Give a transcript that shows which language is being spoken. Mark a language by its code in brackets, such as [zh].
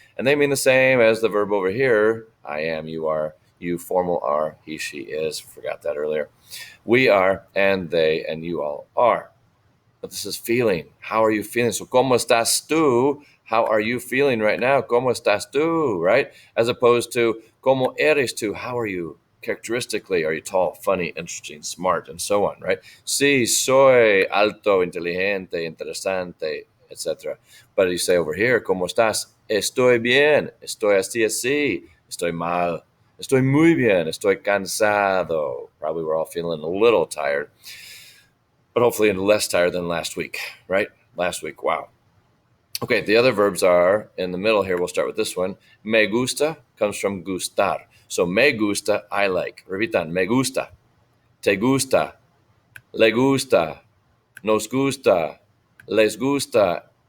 [en] And they mean the same as the verb over here. I am, you are, you formal are, he, she is. Forgot that earlier. We are, and they, and you all are. But this is feeling. How are you feeling? So, [es] ¿cómo estás tú? [en] How are you feeling right now? [es] ¿Cómo estás tú? Right? [en] As opposed to, [es] ¿cómo eres tú? [en] How are you? Characteristically, are you tall, funny, interesting, smart, and so on, right? [es] Sí, soy alto, inteligente, interesante, etc. [en] But you say over here, [es] ¿cómo estás? Estoy bien, estoy así, estoy mal, estoy muy bien, estoy cansado. [en] Probably we're all feeling a little tired, but hopefully less tired than last week, right? Last week, wow. Okay, the other verbs are in the middle here. We'll start with this one. Me gusta comes from gustar. So me gusta, I like. [es] Repitan, me gusta, te gusta, le gusta, nos gusta, les gusta.